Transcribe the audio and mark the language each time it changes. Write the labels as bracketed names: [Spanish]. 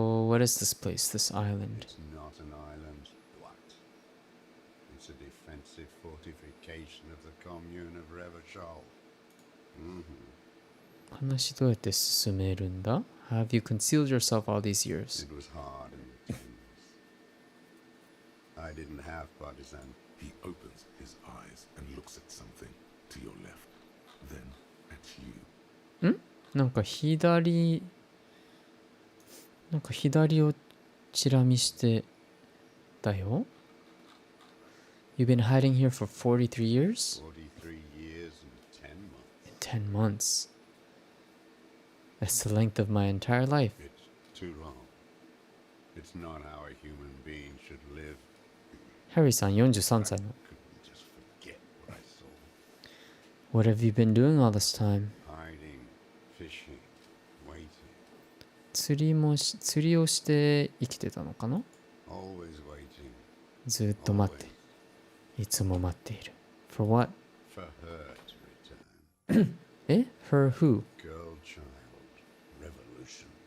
[English] What is this place, this island? It's not an island, but it's a defensive fortification of the commune of Revachol. [Japanese] 話どうやって進めるんだ？ [English] Have you concealed yourself all these years? It was hard in the teens. I didn't have partisan. He opens his eyes and looks at something to your left, then at you. [Japanese] なんか左をチラ見してだよ。 [English] You've been hiding here for 43 years? 43 years and 10 10 months. months. That's the length of my entire life. It's too long. It's not how a human being should live. [Japanese] ハリーさん43歳の。 [English] Couldn't just forget what I saw. What have you been doing all this time? Hiding, fishing, waiting. [Japanese] 釣りをして生きてたのかな？ [English] Always waiting. [Japanese] ずっと待って。いつも待っている。 [English] For what? For her to return. え？For who? Girl child. Revolution.